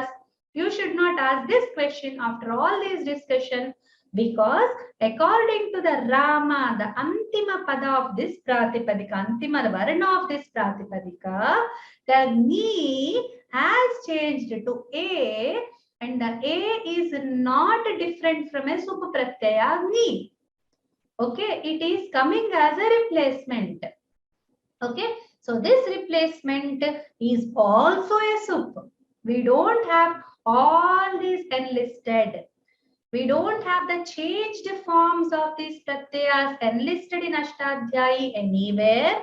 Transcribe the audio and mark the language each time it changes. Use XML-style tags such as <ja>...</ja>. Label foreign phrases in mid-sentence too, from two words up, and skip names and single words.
<en>You should not ask this question after all this discussion, because according to the Rama, the</en> <sa>antima pada</sa> <en>of this pratipadika,</en> <sa>antima varna</sa> <en>of this pratipadika, the ni has changed to a, and the a is not different from a</en> <sa>sup pratyaya ni.</sa> <en>Okay, it is coming as a replacement. Okay, so this replacement is also a sup. We don't have all these enlisted. We don't have the changed forms of these pratyayas enlisted in Ashtadhyayi anywhere.</en>